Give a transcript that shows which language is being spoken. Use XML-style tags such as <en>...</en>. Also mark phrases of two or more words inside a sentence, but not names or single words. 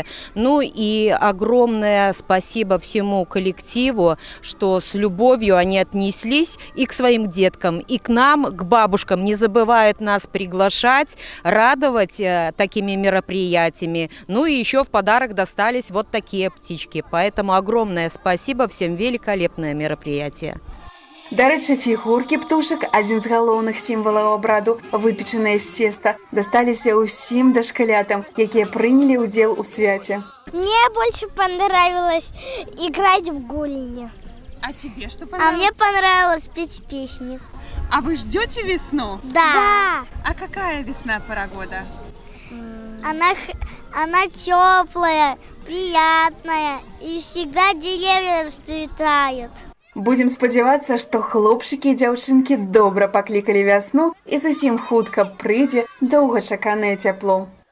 <ru>Ну и огромное спасибо всему коллективу, что с любовью они отнеслись и к своим деткам, и к нам, к бабушкам, не забывают нас приглашать, радовать такими мероприятиями. Ну и еще в подарок достались вот такие птички. Поэтому огромное спасибо всем, великолепное мероприятие.</ru> <be>Дарэчы, фігуркі птушак, адзін з галоўных сімвалаў абраду, выпечаныя з цеста, дасталіся ўсім дашкалятам, якія прынялі ўдзел у свяце.</be> <ru>Мне больше понравилось играть в гульни. А тебе что понравилось? А мне понравилось петь песни. А вы ждете весну? Да. А какая весна пора года? Она теплая, приятная, и всегда деревья расцветают.</ru> <be>Будем спадзявацца, што хлопчыкі і дзяўчынкі добра паклікалі вясну і зусім хутка прыйдзе доўгачаканае цяпло.</be>